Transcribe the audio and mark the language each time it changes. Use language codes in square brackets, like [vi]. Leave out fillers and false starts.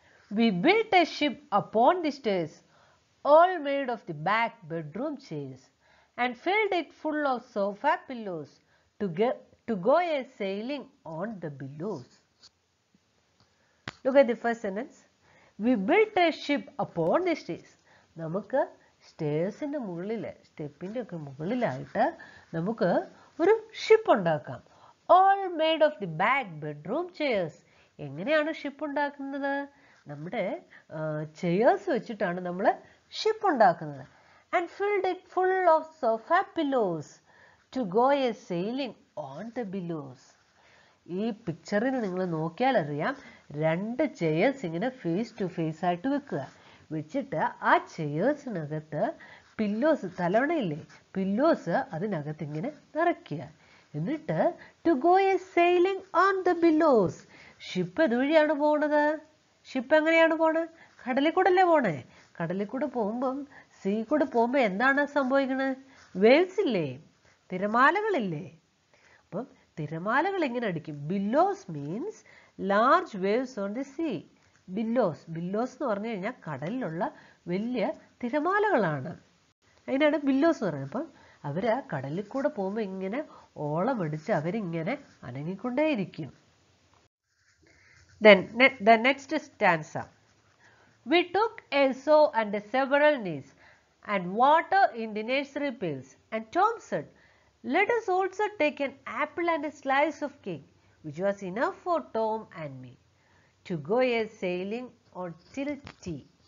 [en] We built a ship upon the stairs, all made of the back bedroom chairs, and filled it full of sofa pillows to go a sailing on the billows. Look at the first sentence. We built a ship upon the stairs. [ml] നമുക്ക് സ്റ്റേഴ്സിൻ്റെ മുകളിൽ, സ്റ്റെപ്പിൻ്റെ ഒക്കെ മുകളിലായിട്ട് നമുക്ക് ഒരു ship ഉണ്ടാക്കാം. [en] All made of the back bedroom chairs. [ml] എങ്ങനെയാണ് ship ഉണ്ടാക്കുന്നത്? നമ്മുടെ ചെയേഴ്സ് വെച്ചിട്ടാണ് നമ്മൾ ഷിപ്പ് ഉണ്ടാക്കുന്നത്. [en] And filled it full of sofa pillows to go a sailing on the billows. [ml] ഈ പിക്ചറിൽ നിങ്ങൾ നോക്കിയാൽ അറിയാം, രണ്ട് ചെയേഴ്സ് ഇങ്ങനെ ഫേസ് ടു ഫേസ് ആയിട്ട് വെക്കുക. വെച്ചിട്ട് ആ ചെയേഴ്സിനകത്ത് പില്ലോസ്, തലവണയില്ലേ, പില്ലോസ് അതിനകത്ത് ഇങ്ങനെ നിറയ്ക്കുക. എന്നിട്ട് [en] To go a sailing on the billows. [ml] Ship എതുവഴിയാണ് പോണത്? ഷിപ്പ് എങ്ങനെയാണ് പോണത്? കടലിൽ കൂടെ അല്ലേ പോണേ. കടലിൽ കൂടെ പോകുമ്പം സീ കൂടെ പോകുമ്പോൾ എന്താണ് സംഭവിക്കുന്നത്? വേവ്സ് ഇല്ലേ, തിരമാലകളില്ലേ. അപ്പം തിരമാലകൾ എങ്ങനെ അടിക്കും? [en] Billows means large waves on the sea. [ml] ബില്ലോസ് എന്ന് പറഞ്ഞു കഴിഞ്ഞാൽ കടലിലുള്ള വലിയ തിരമാലകളാണ്. അതിനാണ് ബില്ലോസ് എന്ന് പറയുന്നത്. അപ്പം അവർ ആ കടലിൽ കൂടെ പോകുമ്പോൾ ഇങ്ങനെ ഓളമടിച്ച് അവരിങ്ങനെ അനങ്ങിക്കൊണ്ടേയിരിക്കും. [en] Then the next stanza. We took a sow and several knees and water in the nursery pails. And Tom said, let us also take an apple and a slice of cake, which was enough for Tom and me, to go a sailing on till tea.